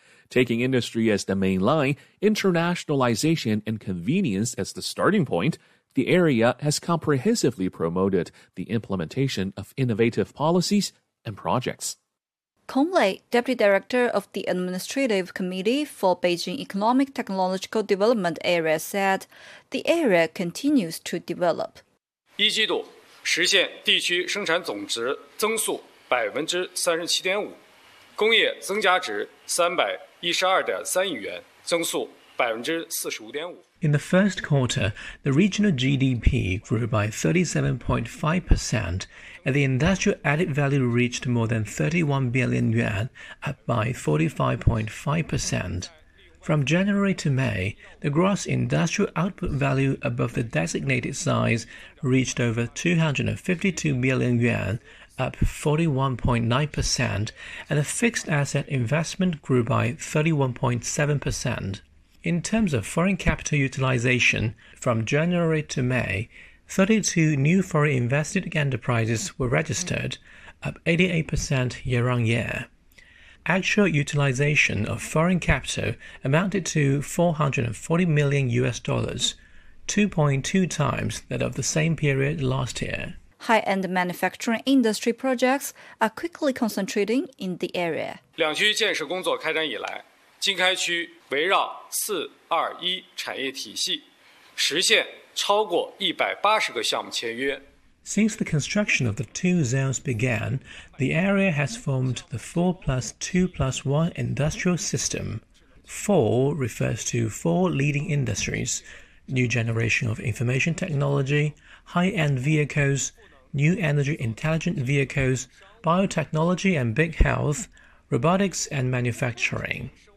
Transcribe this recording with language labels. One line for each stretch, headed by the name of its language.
English: Taking industry as the main line, internationalization and convenience as the starting point, the area has comprehensively promoted the implementation of innovative policies and projects. Kong Lei, Deputy Director of the Administrative Committee for Beijing Economic Technological Development Area, said the area continues to develop.
Chinese: 一季度实现地区生产总值增速 37.5%, 工业增加值312.3亿元，增速 45.5%.
English: In the first quarter, the regional GDP grew by 37.5% and the industrial added value reached more than 31 billion yuan, up by 45.5%. From January to May, the gross industrial output value above the designated size reached over 252 billion yuan, up 41.9%, and the fixed asset investment grew by 31.7%. In terms of foreign capital utilization, from January to May, 32 new foreign invested enterprises were registered, up 88% year-on-year. Actual utilization of foreign capital amounted to $440 million, 2.2 times that of the same period last year. High-end manufacturing industry projects are quickly concentrating in the area.
Chinese: 两区建设工作开展以来，经开区围绕421产业体系实现超过180个项目签约。
English: Since the construction of the two zones began, the area has formed the 4+2+1 industrial system. 4 refers to 4 leading industries: new generation of information technology, high-end vehicles, new energy intelligent vehicles, biotechnology and big health, robotics and manufacturing.